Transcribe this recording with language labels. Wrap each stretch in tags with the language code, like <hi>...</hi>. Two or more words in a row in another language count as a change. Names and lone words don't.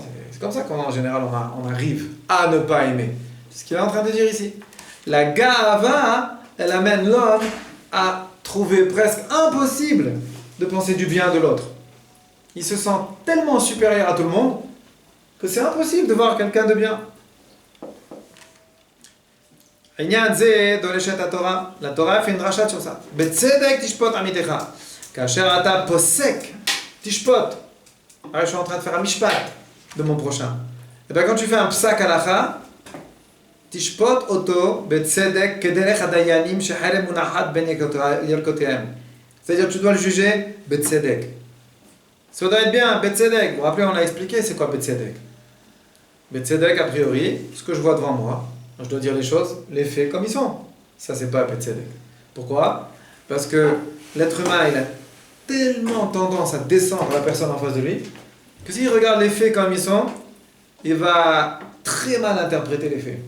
<fr>C'est comme ça qu'en général on arrive à ne pas aimer. C'est ce qu'il est en train de dire ici. La ga'ava, elle amène l'homme à trouver presque impossible de penser du bien de l'autre. Il se sent tellement supérieur à tout le monde que c'est impossible de voir quelqu'un de bien.</fr> <he>העניין זה דורשת התורה.</he> <fr>לתורה fait une dracha sur ça.</fr> <he>בצדק תשפוט עמיתך. כאשר אתה פוסק, תשפוט.</he> <fr>Alors, je suis en train de faire un mishpat de mon prochain. Et bien quand tu fais un</fr> <he>פסק הלכה, תשפוט אותו בצדק כדרך הדיינים שחרב מונחת בין ילקותיהם.</he> <fr>C'est-à-dire tu dois le juger בצדק. Ça doit être bien, בצדק. Vous vous rappelez, on a expliqué c'est quoi בצדק. בצדק, a priori, ce que je vois devant moi. Je dois dire les choses, les faits comme ils sont. Ça, c'est pas Betzedek. Pourquoi? Parce que l'être humain, il a tellement tendance à descendre la personne en face de lui, que s'il regarde les faits comme ils sont, il va très mal interpréter les faits.</fr>